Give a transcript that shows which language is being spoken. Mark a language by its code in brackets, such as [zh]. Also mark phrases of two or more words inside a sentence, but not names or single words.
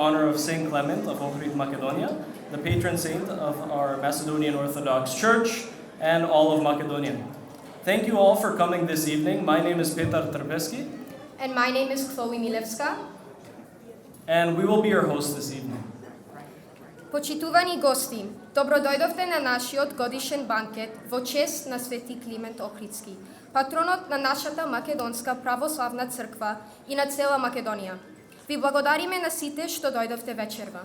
[en] honor of Saint Clement of Ohrid, Macedonia, the patron saint of our Macedonian Orthodox Church and all of Macedonia. Thank you all for coming this evening. My name is Petar Trbeski. And my name is Chloe Milevska. And we will be your host this evening. [mk] Почитувани гости, добродојдовте на нашиот годишен банкет во чест на Свети Климент Охридски, патронот на нашата Македонска православна црква и на цела Македонија. Ви благодариме на сите што дојдовте вечерва.